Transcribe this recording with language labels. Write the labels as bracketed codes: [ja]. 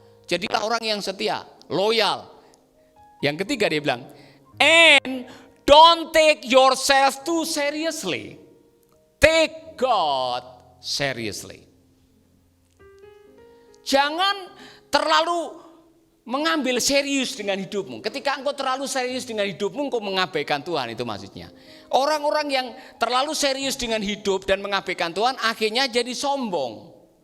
[id] Jadilah orang yang setia, loyal. Yang ketiga dia bilang, [en] and don't take yourself too seriously. Take God seriously. [id] Jangan terlalu mengambil serius dengan hidupmu. Ketika engkau terlalu serius dengan hidupmu, engkau mengabaikan Tuhan, itu maksudnya. Orang-orang yang terlalu serius dengan hidup dan mengabaikan Tuhan akhirnya jadi sombong.